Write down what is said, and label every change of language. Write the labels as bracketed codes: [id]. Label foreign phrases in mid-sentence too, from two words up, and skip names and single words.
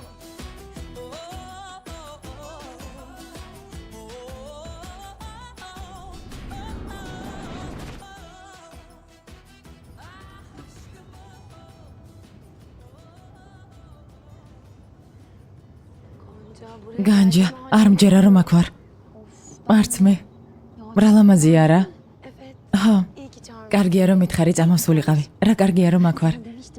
[tr] Oh oh oh. Gonca buraya [ka] განჯა, არ მჯერა რომ აქ ვარ. არც მე. ბრალამაზია რა. [tr] Evet. [ka] ჰა, [tr] İyi ki çağırdın. [ka] კარგია რომ მითხარი წამოსულიყავი. რა კარგია რომ აქ ვარ. [tr] Demiştim.